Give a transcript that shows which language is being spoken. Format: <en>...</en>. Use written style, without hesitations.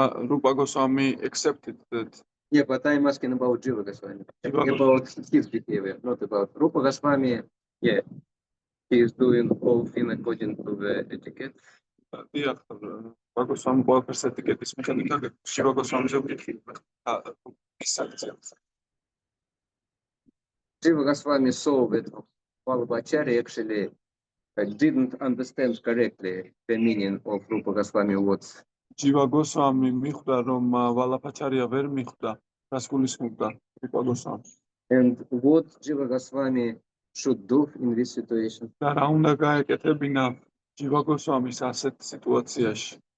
<en>Rupa Goswami accepted that. Yeah, but I'm asking about Jiva Goswami. About his behavior, not about Rupa Goswami. Yeah, he is doing all things according to the etiquette.</en> <ka>დიახ, Rupa Goswami ყველაფერს ეტიკეტის მიხედვით აკეთებს. Shiva Goswami-ზე ვკითხავ. ის აქცია.</ka> <en>Jiva Goswami saw that Vallabhacharya actually didn't understand correctly the meaning of Rupa Goswami words.</en> <ka>Jiva Goswami მიხვდა, რომ ვალაფაჩარია ვერ მიხვდა, რას გულისხმობდა Rupa Goswami.</ka> <en>And what Jiva Goswami should do in this situation?</en> <ka>და რა უნდა გაეკეთებინა Jiva Goswamis ასეთ სიტუაციაში?</ka>